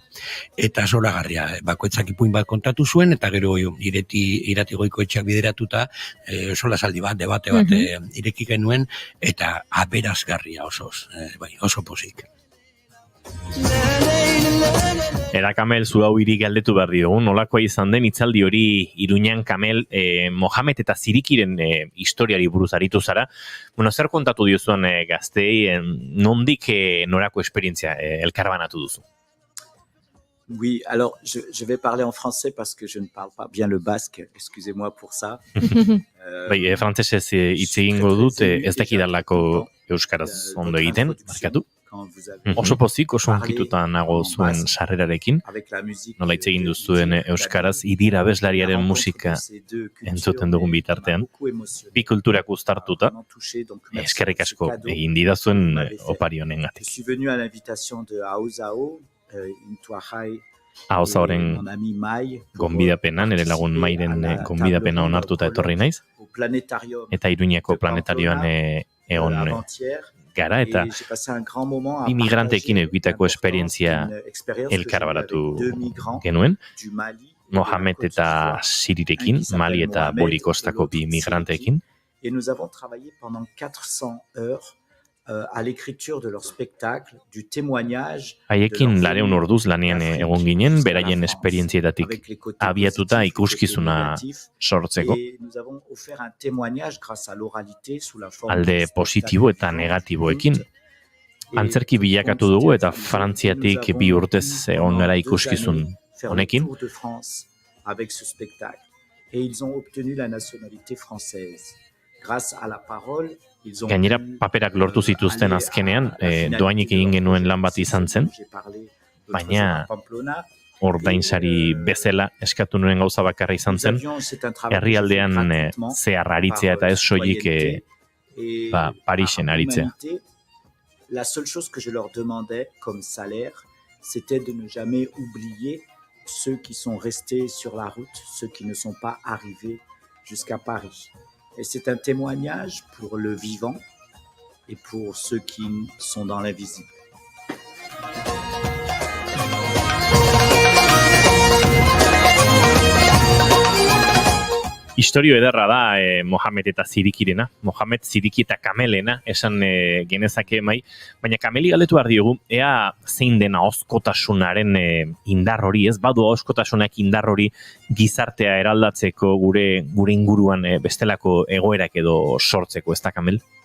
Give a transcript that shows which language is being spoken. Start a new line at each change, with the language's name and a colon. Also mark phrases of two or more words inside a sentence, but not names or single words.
Basque: Eta zoragarria, bakoitzak ipuin bat kontatu zuen, eta gero iratigoiko etxeak bideratuta, solasaldi bat, debate bat ireki genuen, eta aberazgarria oso pozik. Era Kamel, zu hau hiri galdetu behar diogu, nolakoa izan den hitzaldi hori Iruñan Kamel, Mohamed eta Zirikiren historiari buruz aritu zara. Bueno, zer kontatu diozuan gazteei, nondik norako esperientzia elkarbanatu duzu?
French: Oui, alors je vais parler en français parce que je ne parle pas bien le basque, excusez-moi pour ça.
Basque: Bai, frantsesez hitz egingo dut, ez dakidalako euskaraz ondo egiten, markatu. Oso pozik, oso onkituta nago zuen sarrerarekin, nola hitz egin duzuen euskaraz, Idira abeslariaren musika entzuten dugun bitartean, bi kulturak uztartuta, eskerrik asko egin didazuen opari honengatik.
French: Je suis venu à l'invitation de Aozao,
Basque: Aozaoren gonbidapena, nire lagun Mairen gonbidapena onartuta etorri naiz, eta Iruñeko planetarioan egon gara, eta imigranteekin eukitako esperientzia elkarbaratu genuen, Mohamed eta Sirirekin, Mali eta Boli kostako bi imigranteekin.
French: Et nous avons travaillé pendant 400 heures à l'écriture de leur spectacle, du témoignage.
Basque: Haiekin lareun orduz lanean egon ginen, beraien esperientzietatik abiatuta ikuskizuna sortzeko. Alde positibo eta negatiboekin. Antzerki bilakatu dugu eta Frantziatik bi urtez egon gara ikuskizun honekin.
French: Avec ce spectacle. Et ils ont obtenu la nationalité française. Grâce à la parole,
Basque: Gainera paperak lortu zituzten azkenean, doainik egin genuen lan bat izan zen, baina ordainsari bezala eskatu nuen gauza bakarra izan zen, herrialdean zehar aritzea eta ez soilik Parisen aritzea.
French: La seule chose que je leur demandais comme salaire, c'était de ne jamais oublier ceux qui sont restés sur la route, ceux qui ne sont pas arrivés jusqu'à Paris. Et c'est un témoignage pour le vivant et pour ceux qui sont dans l'invisible.
Basque: Historio ederra da Mohamed eta Zirikirena, Mohamed, Ziriki eta Kamelena, esan genezake mai, baina Kameli galdetu behar diogu, ea zein den ahozkotasunaren indar hori, ez badu ahozkotasunak indar hori gizartea eraldatzeko gure inguruan bestelako egoerak edo sortzeko, ez da Kamel?